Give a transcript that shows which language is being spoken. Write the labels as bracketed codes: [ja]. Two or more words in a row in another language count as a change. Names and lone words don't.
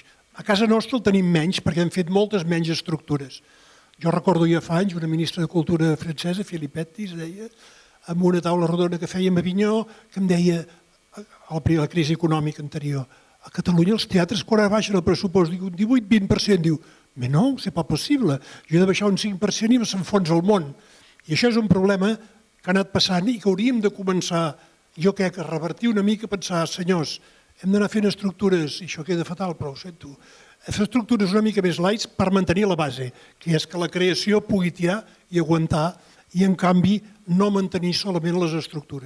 [ca] A casa nostra el tenim menys perquè hem fet moltes menys estructures. Jo recordo ja fa anys una ministra de Cultura francesa, Filippetti, es deia, amb una taula rodona que fèiem a Avinyó, que em deia, a la crisi econòmica anterior, a Catalunya els teatres quan baixen el pressupost, diu un 18-20%, diu, [fr] mais no, c'est pas possible, [ca] jo he de baixar un 5% i s'enfonsa el món. I això és un problema que ha anat passant i que hauríem de començar, jo crec, a revertir una mica, a pensar, senyors, hem d'anar fent estructures, i això queda fatal, però ho sento, fer estructures una mica més lights per mantenir la base, que és que la creació pugui tirar i aguantar i, en canvi, no mantenir solament les estructures.